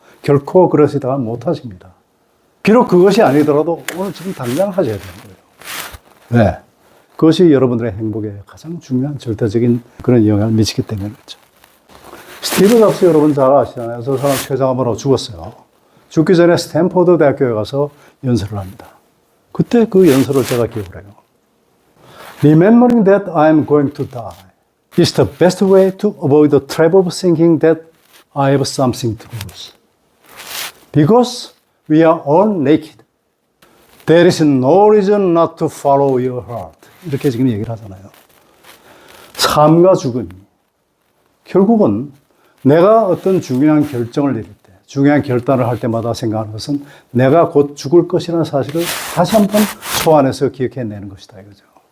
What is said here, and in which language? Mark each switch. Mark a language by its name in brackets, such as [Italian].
[Korean] 결코 그러시다가 못 하십니다. 비록 그것이 아니더라도 오늘 지금 당장 하셔야 되는 거예요. 왜? 그것이 여러분들의 행복에 가장 중요한 절대적인 그런 영향을 미치기 때문에 그렇죠. 스티브 잡스 여러분 잘 아시잖아요. 저 사람 췌장암으로 죽었어요. 죽기 전에 스탠포드 대학교에 가서 연설을 합니다. 그때 그 연설을 제가 기억을 해요. [English] Remembering that I am going to die is the best way to avoid the trap of thinking that I have something to lose. Because we are all naked. There is no reason not to follow your heart. [Korean] 이렇게 지금 얘기를 하잖아요. 삶과 죽음이 결국은 내가 어떤 중요한 결정을 내릴 때, 중요한 결단을 할 때마다 생각하는 것은 내가 곧 죽을 것이라는 사실을 다시 한번 소환해서 기억해내는 것이다 이거죠.